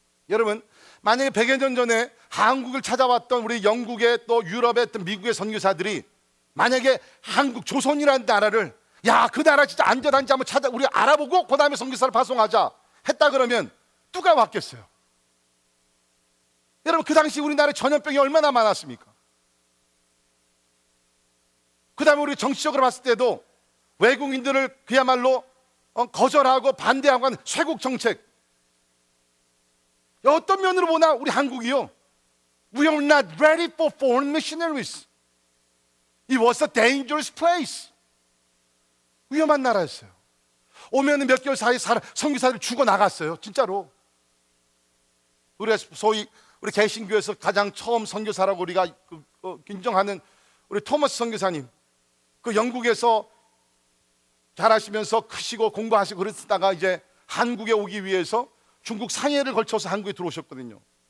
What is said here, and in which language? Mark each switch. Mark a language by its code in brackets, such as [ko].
[ko] 여러분, 만약에 100여 년 전에 한국을 찾아왔던 우리 영국의 또 유럽의 또 미국의 선교사들이 만약에 한국 조선이라는 나라를, 야, 그 나라 진짜 안전한지 한번 우리 알아보고 그 다음에 선교사를 파송하자 했다 그러면 누가 왔겠어요? 여러분, 그 당시 우리나라에 전염병이 얼마나 많았습니까? 그 다음에 우리 정치적으로 봤을 때도 외국인들을 그야말로 거절하고 반대하고 하는 쇄국 정책. 어떤 면으로 보나 우리 한국이요, [en] We are not ready for foreign missionaries. It was a dangerous place. [ko] 위험한 나라였어요. 오면 몇 개월 사이에 선교사들이 죽어나갔어요. 진짜로. 우리가 소위 우리 개신교에서 가장 처음 선교사라고 우리가 인정하는 우리 토머스 선교사님, 그 영국에서 잘하시면서 크시고 공부하시고 그러다가 이제 한국에 오기 위해서 중국 상해를 걸쳐서 한국에 들어오셨거든요.